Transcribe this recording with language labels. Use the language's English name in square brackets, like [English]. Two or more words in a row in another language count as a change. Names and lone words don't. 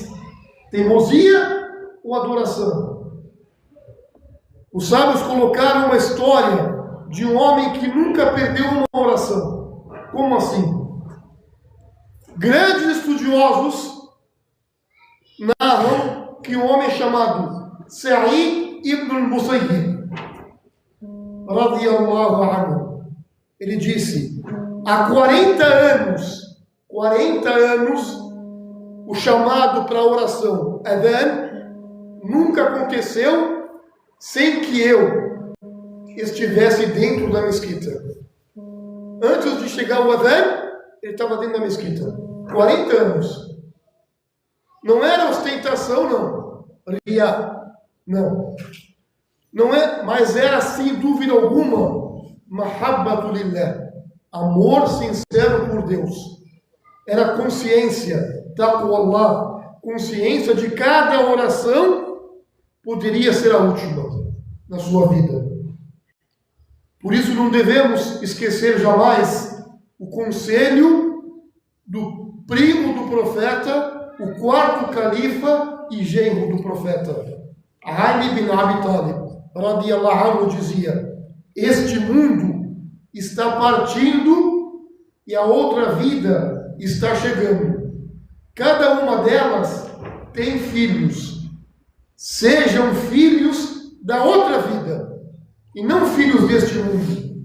[Portuguese] Teimosia ou adoração? Os sábios colocaram uma história de um homem que nunca perdeu uma oração. Como assim? Grandes estudiosos narram que um homem chamado Sa'id ibn al-Musayyib, [Arabic] رضي الله عنه, [Portuguese] ele disse: há 40 anos, o chamado para a oração, Adhan, nunca aconteceu sem que eu estivesse dentro da mesquita. Antes de chegar o Adhan, ele estava dentro da mesquita. 40 anos. Não era ostentação, não. Riya, não. Não é, mas era, sem dúvida alguma, [Arabic] محبة لله, [Portuguese] amor sincero por Deus. Era consciência, taqwa, consciência de cada oração poderia ser a última na sua vida. Por isso não devemos esquecer jamais o conselho do primo do profeta, o 4º califa e genro do profeta, Ali bin Abi Talib, [Arabic] رضي الله عنه, [Portuguese] dizia: este mundo está partindo e a outra vida está chegando. Cada uma delas tem filhos. Sejam filhos da outra vida e não filhos deste mundo.